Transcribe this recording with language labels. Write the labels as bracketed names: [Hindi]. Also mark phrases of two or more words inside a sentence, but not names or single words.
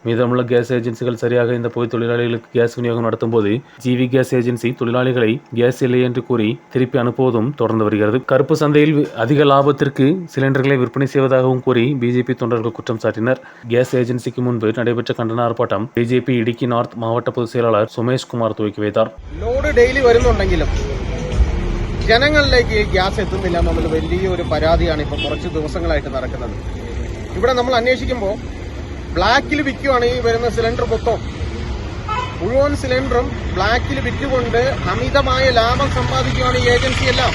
[Tamil] மீதமுள்ள கேஸ் ஏஜென்சிகள் சரியாக இந்த பொது தொழிலாளிகளுக்கு கேஸ் விநியோகம் நடத்தும் போது ஜிவி கேஸ் ஏஜென்சி தொழிலாளிகளை கேஸ் இல்லை என்று கூறி திருப்பி அனுப்புவதும் தொடர்ந்து வருகிறது. கருப்பு சந்தையில் அதிக லாபத்திற்கு சிலிண்டர்களை விற்பனை செய்வதாகவும் கூறி பிஜேபி தொண்டர்கள் குற்றம் சாட்டினர். கேஸ் ஏஜென்சிக்கு முன்பு நடைபெற்ற கண்டன ஆர்ப்பாட்டம் பிஜேபி இடுக்கி நார்த் மாவட்ட பொதுச் செயலாளர் சுமேஷ்குமார் துவக்கி வைத்தார். [Malayalam] ജനങ്ങളിലേക്ക് ഗ്യാസ് എത്തുന്നില്ല എന്നുള്ള വലിയൊരു പരാതിയാണ് ഇപ്പോൾ കുറച്ച് ദിവസങ്ങളായിട്ട് നടക്കുന്നത്. ഇവിടെ നമ്മൾ അന്വേഷിക്കുമ്പോൾ ബ്ലാക്കിൽ വിൽക്കുവാണ് ഈ വരുന്ന സിലിണ്ടർ മൊത്തം. മുഴുവൻ സിലിണ്ടറും ബ്ലാക്കിൽ വിറ്റുകൊണ്ട് അമിതമായ ലാഭം സമ്പാദിക്കുകയാണ് ഈ ഏജൻസിയെല്ലാം.